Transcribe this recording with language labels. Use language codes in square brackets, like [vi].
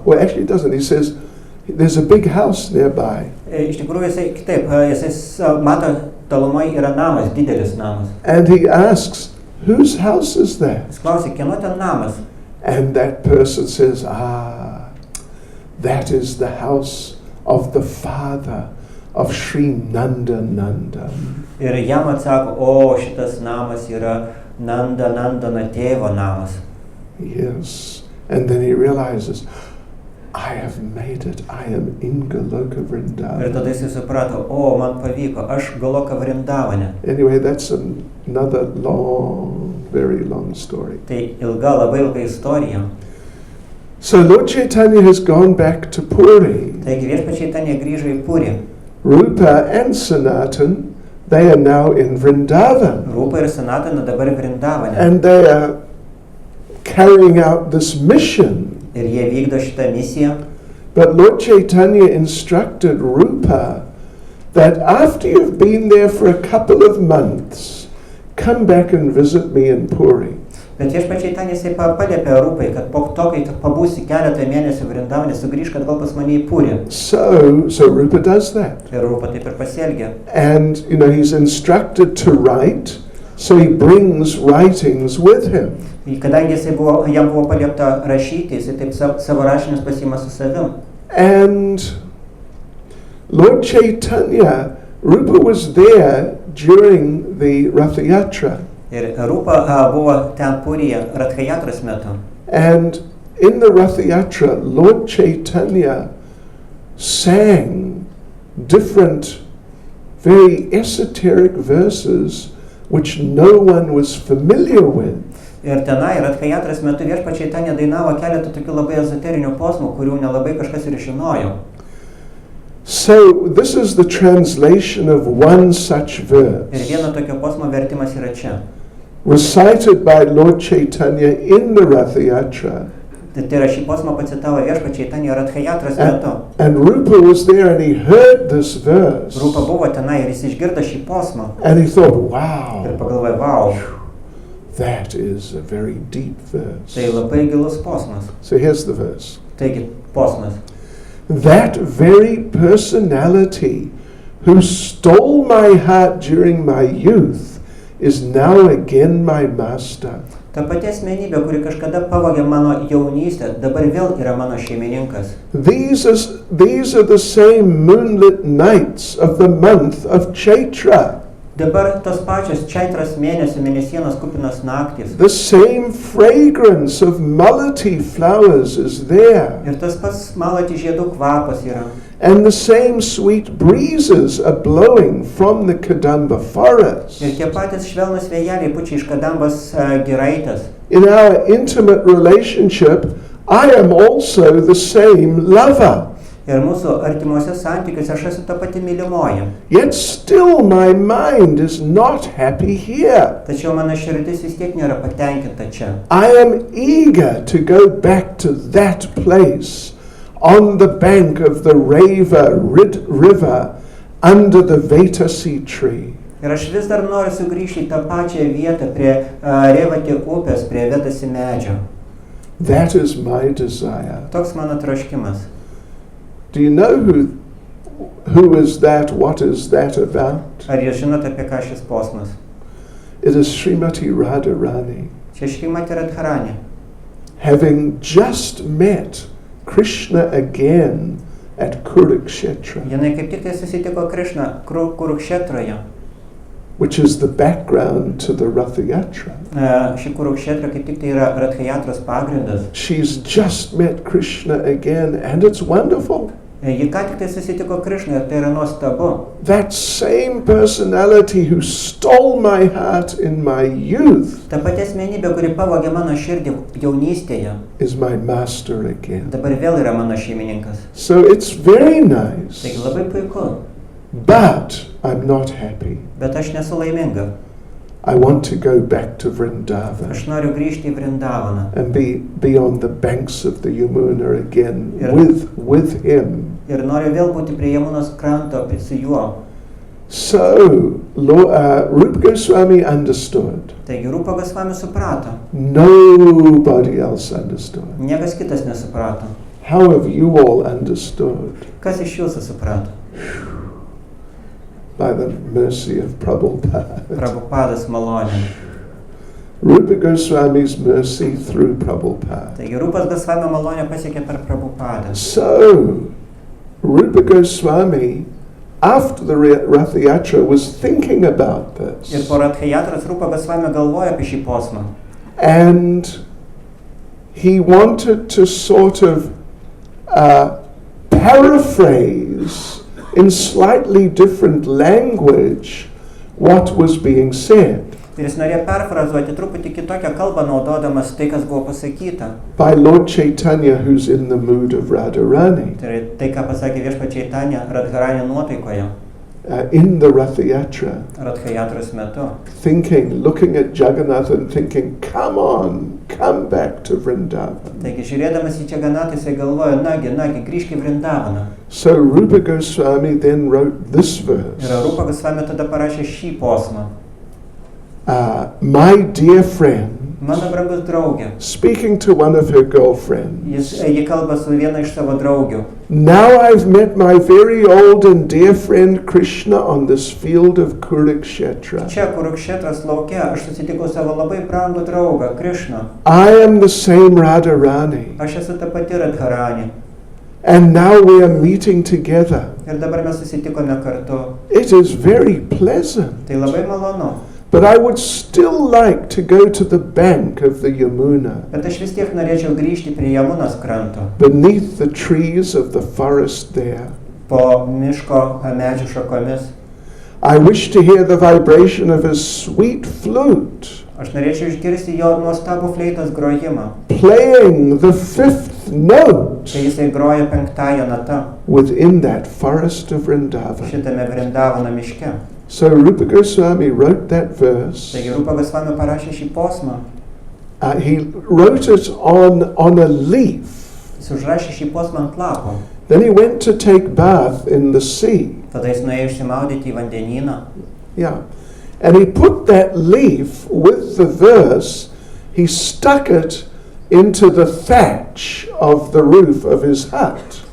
[en] Well, actually he doesn't. He says, there's a big house nearby. [lt] Iš tikrųjų jisai kitaip, jisai mato tolumoje yra namas, didelis namas. [en] And he asks, whose house is that? [lt] Jis klausė, kieno ten namas? [en] And that person says, that is the house of the father of Sri Nanda Nanda. [lt] Ir jam atsako, o šitas namas yra Nandana tėvo namas. [en] Yes. And then he realizes, I have made it. I am in Goloka Vrindavan. [lt] Ir tada jis suprato, o man pavyko, aš Goloka Vrindavane. [en] Anyway, that's another very long story. [lt] Tai ilga, labai ilga istorija. [en] So Lord Chaitanya has gone back to Puri. [lt] Taigi viešpats Chaitanya grįžo į Purį. [en] Rupa and Sanatan, they are now in Vrindavan. [lt] Rupa ir Sanatana dabar Vrindavane. [en] And they are carrying out this mission. [lt] Ir jie vykdo šitą misiją. [en] But Lord Chaitanya instructed Rupa that after you've been there for a couple of months, come back and visit me in Puri. [lt] Bet viešpats Chaitanya jisai paliepė Rupai, kad po to, kai pabūsi keletą mėnesių Vrindavane, sugrįžk atgal pas mane į Purį. [en] So Rupa does that. [lt] Ir Rupa taip ir pasielgė. [en] And, he's instructed to write, so he brings writings with him. [lt] Kadangi jam buvo paliepta rašyti, jisai taip savo rašinius pasiima su savim. [en] And Lord Chaitanya, Rupa was there during the Ratha Yatra. [lt] Ir Rupa buvo ten Puryje Ratha Yatros metu. [en] And in the Ratha Yatra, Lord Chaitanya sang different, very esoteric verses which no one was familiar with. [lt] Ir tenai Ratha Yatros metu viešpats Chaitanya dainavo keletą tokių labai ezoterinių posmų, kurių nelabai kažkas ir žinojo. [en] So this is the translation of one such verse. [lt] Ir vieno tokio posmo vertimas yra čia. [en] Recited by Lord Chaitanya in the Ratha Yatra. [lt] Tai yra šį posmą pacitavo viešpats Chaitanya Ratha Yatros metu. [en] And Rupa was there and he heard this verse. [lt] Rupa buvo tenai ir jis išgirdo šį posmą. [en] And he thought, wow. [lt] Ir pagalvojo, wow. [en] That is a very deep verse. [lt] Tai labai gilus posmas. [en] So here's the verse. [lt] Taigi, posmas. [en] That very personality who stole my heart during my youth is now again my master. [lt] Ta pati asmenybė, kuri kažkada pavogė mano jaunystę, dabar vėl yra mano šeimininkas. [en] These are the same moonlit nights of the month of Chaitra. [lt] Dabar tos pačios čaitros mėnesienos kupinos naktys. [en] The same fragrance of malati flowers is there. [lt] Ir tas pats malati žiedų kvapas yra. [en] And the same sweet breezes are blowing from the Kadamba forest. [lt] Ir tie patys švelnus vėjeliai pučia iš Kadambos giraitės. [en] In our intimate relationship, I am also the same lover. [lt] Ir mūsų artimuose santykiuose aš esu ta pati mylimoji. [en] Yet still my mind is not happy here. [lt] Tačiau mano širdis vis tiek nėra patenkinta čia. [en] I am eager to go back to that place on the bank of the river under the Vetasi tree. [lt] Ir aš vis dar noriu sugrįžti į tą pačią vietą prie Revati upės, prie Vetasi medžio. [en] That is my desire. [lt] Toks mano troškimas. [en] Do you know who is that? What is that about? [lt] Ar jūs žinote, apie ką šis posmas? [en] It is Srimati Radharani. [lt] Čia Šrimati Radharani. [en] Having just met Krishna again at Kurukshetra, [lt] Jinai kaip tik tai susitiko Krishną Kurukshetroje. [en] which is the background to the Ratha Yatra. [lt] Ši Kurukshetra kaip tik tai yra Radhayatros pagrindas. [en] She's just met Krishna again and it's wonderful. [lt] Ji ką tik tai susitiko Krishną ir tai yra nuostabu. [en] That same personality who stole my heart in my youth [lt] Ta pati asmenybė, kuri pavogė mano širdį jaunystėje, [en] is my master again. [lt] dabar vėl yra mano šeimininkas. [en] So it's very nice, [lt] Taigi labai puiku, [en] but I'm not happy. [lt] bet aš nesu laiminga. [en] I want to go back to Vrindavan [lt] Aš noriu grįžti į Vrindavaną [en] and be on the banks of the Yamuna again Yeah. with him. [lt] ir noriu vėl būti prie Jamunos kranto su juo. [en] So Rupa Goswami understood. [lt] Taigi Rupa Goswami suprato, [en] Nobody else understood. [lt] niekas kitas nesuprato. [en] How have you all understood? [lt] Kas iš jūsų suprato? [en] By the mercy of Prabhupada. [lt] Prabhupadas malonė. [en] Rupa Goswami's mercy through Prabhupada. [lt] Taigi Rupas Gosvamio malonė pasiekė per Prabhupadą. [en] So, Rupa Goswami, after the Ratha Yatra, was thinking about [lt] Ir [en] this. [lt] po Radhayatros Rupa Gosvami galvoja apie šį posmą. [en] And he wanted to sort of paraphrase in slightly different language what was being said [lt] Ir jis norėjo perfrazuoti truputį kitokią kalbą, naudodamas tai, kas buvo pasakyta. [en] by Lord Chaitanya, who's in the mood of Radharani [lt] Tai yra tai, ką pasakė Viešpačiai Tanya Radharani nuotaikoje, [en] in the Ratha Yatra, [lt] Radhayatros metu. [en] looking at Jagannath and thinking, come back to Vrindavan. [lt] Taigi, žiūrėdamas į Jagannathą, jisai galvojo, nagi, grįžk į Vrindavaną. [en] So Rupa Goswami then wrote this verse. [lt] Ir Rupa Gosvami tada parašė šį posmą. [en] My dear friend, [lt] Mano brangus draugė. [en] speaking to one of her girlfriends, [lt] Ji kalba su viena iš savo draugių. [en] now I've met my very old and dear friend Krishna on this field of Kurukshetra. [lt] Čia Kurukšetros lauke aš susitikau savo labai brangų draugą, Krishną. [en] I am the same Radharani, [lt] Aš esu ta pati Radharani. [en] and now we are meeting together. [lt] Ir dabar mes susitikome kartu. [en] It is very pleasant, [lt] Tai labai malonu. [en] but I would still like to go to the bank of the Yamuna, [lt] Bet aš vis tiek norėčiau grįžti prie Jamunos kranto. [en] beneath the trees of the forest there. [lt] Po miško medžių šakomis. [en] I wish to hear the vibration of his sweet flute, [lt] Aš norėčiau išgirsti jo nuostabų fleitos grojimą. [en] playing the fifth note [lt] Kai jisai groja 5-ąją natą [en] within that forest of Vrindavan. [lt] šitame Vrindavano miške. [en] So Rupa Goswami wrote that verse. [lt] Taigi Rupa Gosvami parašė šį posmą. [en] He wrote it on a leaf. [lt] Jis užrašė šį posmą ant lapo. [en] Then he went to take bath in the sea. [lt] Tada jis nuėjo išsimaudyti į vandenyną. [en] Yeah. And he put that leaf with the verse, he stuck it into the thatch of the roof of his hut.